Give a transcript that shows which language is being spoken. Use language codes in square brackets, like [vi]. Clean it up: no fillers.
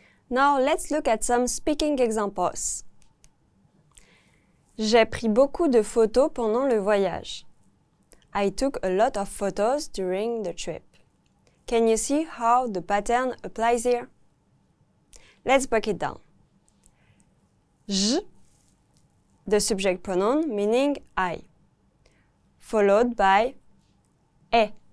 [en] Now let's look at some speaking examples. [fr] J'ai pris beaucoup de photos pendant le voyage. [en] I took a lot of photos during the trip. Can you see how the pattern applies here? Let's break it down. Je, the subject pronoun meaning I, followed by est.